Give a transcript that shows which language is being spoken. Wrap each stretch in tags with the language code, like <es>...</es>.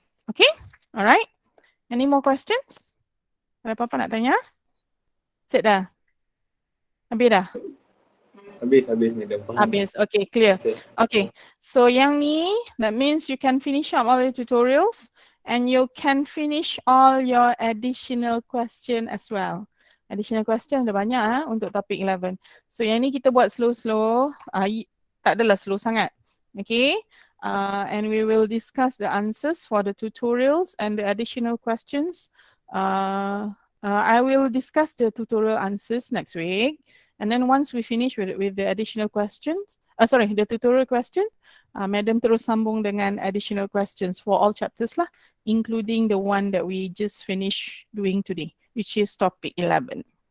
<en>Okay, alright. Any more questions?</en> <ms>Ada apa-apa nak tanya? Cik dah? Habis dah? Habis madam. Faham.</ms> <en>Habis. Okay, clear. Okay, so</en> <ms>yang ni,</ms> <en>that means you can finish up all the tutorials and you can finish all your additional question as well.</en> <ms>Additional question ada banyak untuk topik 11. So yang ni kita buat slow-slow, tak adalah slow sangat.</ms> <en>Okay, and we will discuss the answers for the tutorials and the additional questions. I will discuss the tutorial answers next week. And then once we finish with the additional questions, the tutorial question,</en> <ms>Madam terus sambung dengan</ms> <en>additional questions for all chapters lah, including the one that we just finished doing today, which is topic 11.</en>